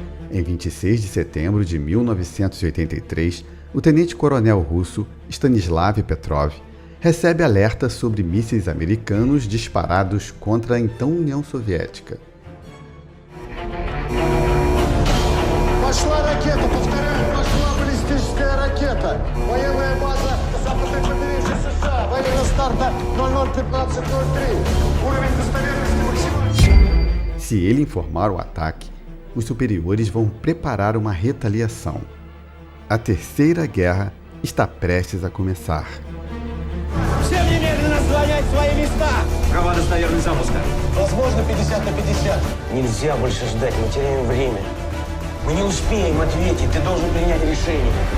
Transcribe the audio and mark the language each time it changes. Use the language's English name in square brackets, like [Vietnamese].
[Portuguese] Em 26 de setembro de 1983, o tenente-coronel russo Stanislav Petrov recebe alerta sobre mísseis americanos disparados contra a então União Soviética. [Russian] Пошла ракета, повторяю, пошла баллистическая ракета. Военная база западной побережья США. Время старта 00:15:03. Уровень достоверности максимальный. [Portuguese] Se ele informar o ataque, os superiores vão preparar uma retaliação. A Terceira Guerra está prestes a começar. [Russian] Всем немедленно занять свои места. Права достоверность запуска. Возможно, 50/50. Нельзя больше ждать, мы теряем время. Мы не успеем ответить, ты должен принять решение.